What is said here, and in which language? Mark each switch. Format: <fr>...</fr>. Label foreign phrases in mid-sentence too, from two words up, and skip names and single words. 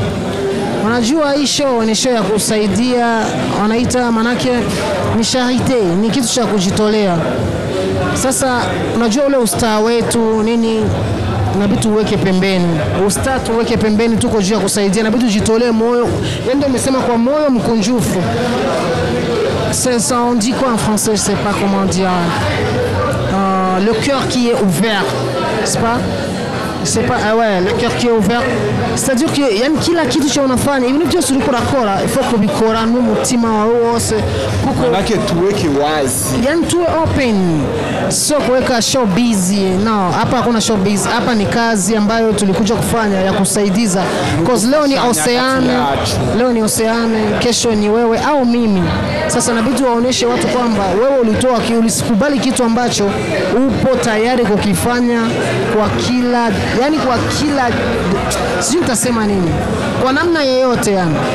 <sw>Unajua hii show ni show ya kusaidia, wanaita manake ni charite, ni kitu cha kujitolea. Sasa unajua ule ustaa wetu nini, inabidi tuweke pembeni. Ustaa tuweke pembeni, tuko juu ya kusaidia, inabidi tujitolee moyo. Ndio umesema kwa moyo mkunjufu.</sw> <fr>C'est ça, on dit quoi en français, je sais pas comment dire. Le cœur qui est ouvert, c'est pas? C'est pas, ouais, le cœur qui est ouvert. C'est-à-dire que</fr> <sw>yani kila kitu cha unafanya hivi ndio tuliko nakora,</sw> <fr>il faut</fr> <rw>kubikora n'umutima wawe wose kuko</rw> <sw>nake tuweke wazi, yani tuwe open, sio kuweka</sw> <en>show busy.</en> <sw>No, hapa hakuna</sw> <en>show busy,</en> <sw>hapa ni kazi ambayo tulikuja kufanya ya kusaidiza, because leo ni Oceane, kesho ni wewe au mimi. Sasa inabidi waoneshe watu kwamba wewe ulitoa ulikubali kitu ambacho upo tayari kukifanya kwa kila, yani kwa kila, sijui nitasema nini, kwa namna yoyote yani.</sw>